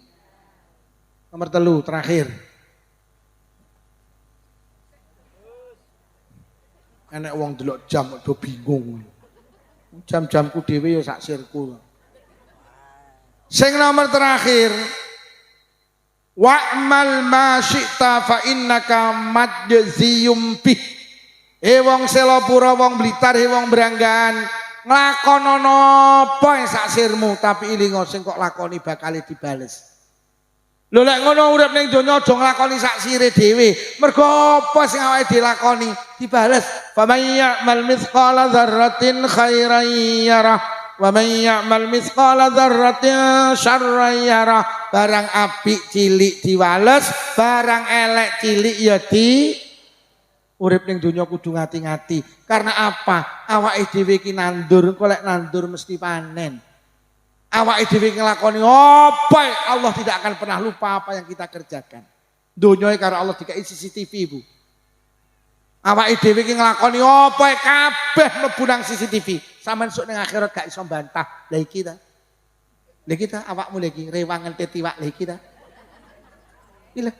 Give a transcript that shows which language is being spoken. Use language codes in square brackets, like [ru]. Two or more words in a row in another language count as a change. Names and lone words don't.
[id] Nomor 3 terakhir. [jv] Enek wong delok jam do bingung. Jam-jamku dhewe ya sak sirku. Sing nomor terakhir. [ar] واعمل ما شئت فإنك مجزي به. [jv] Wong Selopura, wong Blitar, wong Branggahan nglakonono apa sak sirmu tapi ilingo sing kok lakoni bakal dibales. Lho lek ngono urip ning donya aja nglakoni sak sire dhewe. Mergo apa sing awake dilakoni dibales. [ar] فمن يعمل مثقال ذرة خيرا يره ومن يعمل مثقال ذرة شرا يره. [jv] Barang apik cilik diwales, barang elek cilik ya urip ning donya kudu ngati-ngati. [id] Karena apa? [jv] Awake dhewe iki nandur, kok lek nandur mesti panen. Awake dhewe nglakoni apa? [id] Allah tidak akan pernah lupa apa yang kita kerjakan. [jv] Donya karo Allah dikai CCTV, Bu. Awake dhewe iki nglakoni apa kabeh mlebu nang CCTV. Sampeyan sok ning akhirat gak iso bantah. Lah iki ta. Lah iki ta awakmu lagi rewangan tetiwak lha iki ta. Iki lho.